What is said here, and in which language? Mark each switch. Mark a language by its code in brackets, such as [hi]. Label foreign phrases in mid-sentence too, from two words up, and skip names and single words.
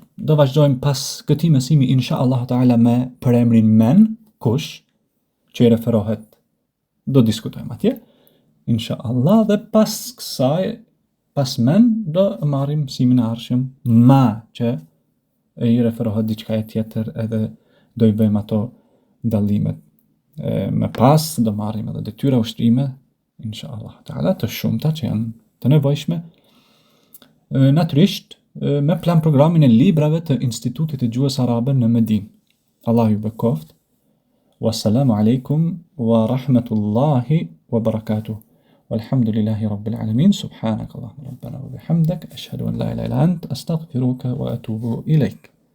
[sq] Do vazhdojmë pas këtij mësimi [ar] إن شاء الله تعالى [sq] me përemrin men, kush, që i referohet, do diskutojmë atje, inshallah, dhe pas kësaj, pas men, do marrim mësimin e ardhshëm ma, që i referohet diçkaje tjetër, edhe do i bëjmë ato dallimet. Me pas, do marrim edhe detyra ushtrime, [ar] إن شاء الله تعالى, [sq] të shumta që janë të nevojshme, natyrisht me plan programin e librave të Institutit të Gjuhës Arabe në Medinë. Allahu ju bekoft. [ar] والسلام عليكم ورحمة الله وبركاته. والحمد لله رب العالمين. سبحانك اللهم ربنا وبحمدك، أشهد أن لا إله إلا أنت، أستغفرك وأتوب إليك.